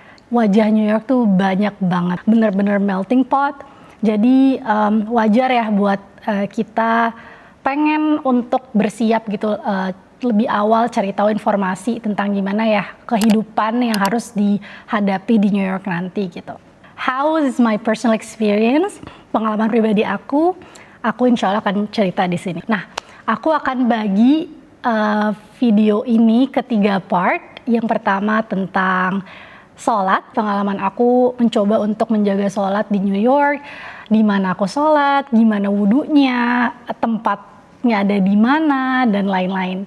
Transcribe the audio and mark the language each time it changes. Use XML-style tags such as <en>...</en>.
<id>Wajah New York tuh banyak banget, bener-bener melting pot. Jadi wajar ya buat kita pengen untuk bersiap gitu, lebih awal cari tahu informasi tentang gimana ya kehidupan yang harus dihadapi di New York nanti gitu.</id> <en>How is my personal experience?</en> <id>Pengalaman pribadi aku insya Allah akan cerita di sini. Nah, aku akan bagi video ini ke 3 part. Yang pertama tentang sholat, pengalaman aku mencoba untuk menjaga sholat di New York, di mana aku sholat, gimana wudunya, tempatnya ada di mana, dan lain-lain.</id>